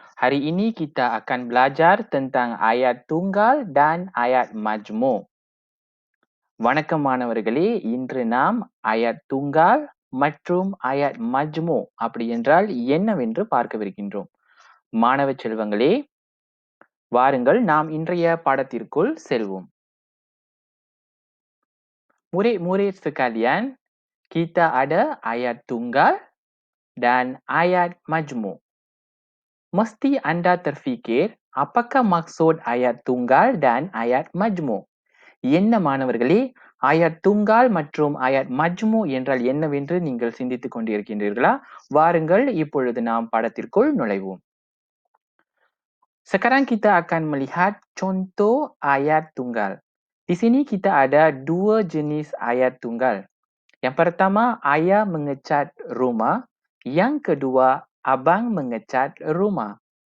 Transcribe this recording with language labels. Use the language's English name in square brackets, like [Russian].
[Malay] Hari ini kita akan belajar tentang ayat tunggal dan ayat majmuk. [Tamil] வணக்கம் மாணவர்களே, இன்று நாம் ayat tunggal மற்றும் ayat majmuk அப்படி என்றால் என்னவென்று பார்க்கவிருக்கின்றோம். மாணவ செல்வங்களே, வாருங்கள் நாம் இன்றைய பாடத்திற்குள் செல்வோம். [Malay] Murid-murid sekalian, kita ada ayat tunggal dan ayat majmuk. Mesti anda terfikir, apakah maksud ayat tunggal dan ayat majmuk? [Tamil] என்ன மாணவர்களே, ayat tunggal மற்றும் ayat majmuk என்றால் என்னவென்று நீங்கள் சிந்தித்துக் கொண்டிருக்கின்றீர்களா? வாருங்கள், இப்பொழுது நாம் பாடத்திற்குள் நுழைவோம். [Malay] Sekarang kita akan melihat contoh ayat tunggal. Di sini kita ada dua jenis ayat tunggal. Yang pertama, ayah mengecat rumah. Yang kedua, abang mengecat rumah.